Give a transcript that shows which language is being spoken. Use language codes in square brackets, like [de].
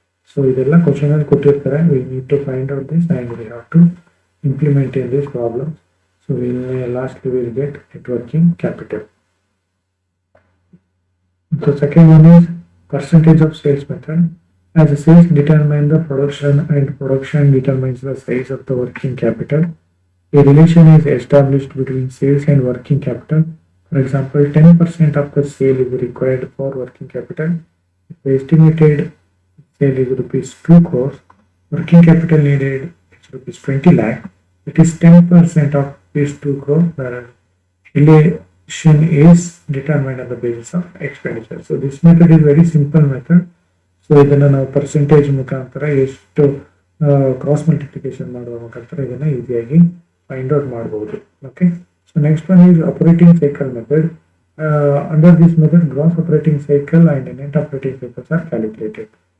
[kn] So ಇದೆಲ್ಲ question ಅಲ್ಲಿ ಕೊಟ್ಟಿರ್ತಾರೆ. [en] We need to find out this and we have to implement in this problem. So lastly will get net working capital. So second one is percentage of sales method. As the sales determine the production and production determines the size of the working capital, a relation is established between sales and working capital. For example, 10% of the sale is required for working capital. If the estimated sale is rupees 2 crores, working capital needed is rupees 20 lakh. It is 10% of this 2 crore. The relation is determined on the basis of expenditure. So this method is very simple method. [kn] So ಇದನ್ನ ನಾವು percentage ಮುಖಾಂತರ ಎಷ್ಟು cross multiplication ಮಾಡುವ ಮುಖಾಂತರ ಇದನ್ನ ಈಸಿಯಾಗಿ find out ಮಾಡಬಹುದು. [en] Okay, so next one is operating cycle method. Under this method gross operating cycle and net operating cycles are calculated.